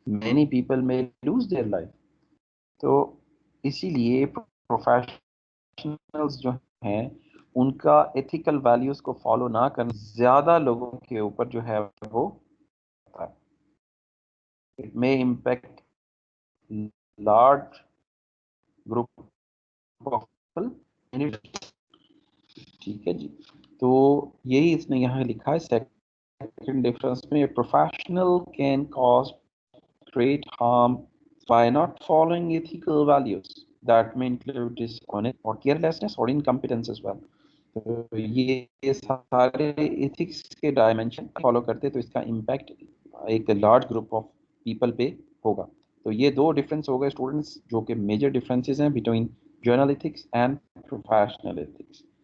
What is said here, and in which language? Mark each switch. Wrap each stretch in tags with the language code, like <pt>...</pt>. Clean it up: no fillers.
<en>Many people may lose their life.</en> <hi>तो इसीलिए प्रोफेशनल्स जो हैं उनका एथिकल वैल्यूज को फॉलो ना करना ज्यादा लोगों के ऊपर जो है वो</hi> <en>It may impact large group of people.</en> <hi>ठीक है जी. तो यही इसने यहाँ लिखा है सेकंड डिफरेंस में,</hi> <en>Professional can cause great harm by not following ethical values that may include dishonest or carelessness or incompetence as well.</en> <hi>तो ये सारे एथिक्स के डायमेंशन फॉलो करते तो इसका इम्पैक्ट एक लार्ज ग्रुप ऑफ पीपल पे होगा. तो ये दो डिफरेंस हो गए स्टूडेंट्स जो कि मेजर डिफरेंसेस हैं between journal ethics and professional ethics.</hi>